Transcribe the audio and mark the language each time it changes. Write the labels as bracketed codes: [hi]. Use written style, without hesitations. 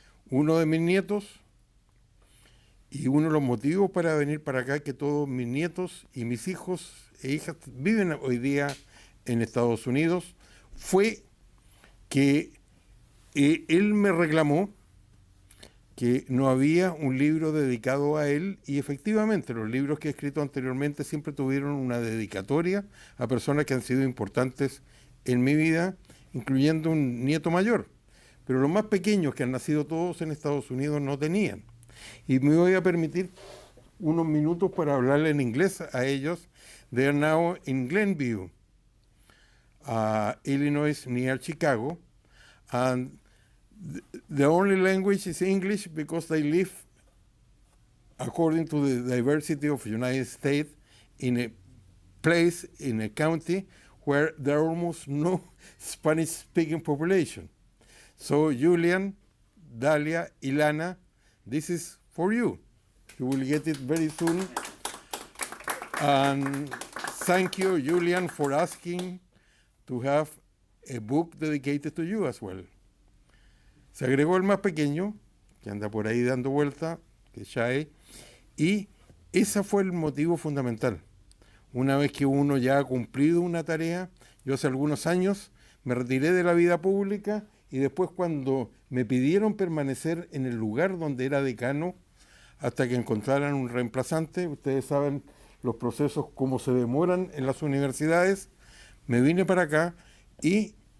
[es] Uno de mis nietos, y uno de los motivos para venir para acá, que todos mis nietos y mis hijos e hijas viven hoy día en Estados Unidos, fue que él me reclamó que no había un libro dedicado a él, y efectivamente los libros que he escrito anteriormente siempre tuvieron una dedicatoria a personas que han sido importantes en mi vida, incluyendo un nieto mayor. Pero los más pequeños, que han nacido todos en Estados Unidos, no tenían. Y me voy a permitir unos minutos para hablarle en inglés a ellos. [en] They are now in Glenview, Illinois, near Chicago, and the only language is English because they live, according to the diversity of the United States, in a place, in a county, where there are almost no Spanish-speaking population. So, Julian, Dalia, Ilana, this is for you. You will get it very soon. And thank you, Julian, for asking to have a book dedicated to you as well. [es] Se agregó el más pequeño, que anda por ahí dando vuelta, que es Shai, y ese fue el motivo fundamental. Una vez que uno ya ha cumplido una tarea, yo hace algunos años me retiré de la vida pública y después cuando me pidieron permanecer en el lugar donde era decano hasta que encontraran un reemplazante, ustedes saben los procesos cómo se demoran en las universidades, me vine para acá y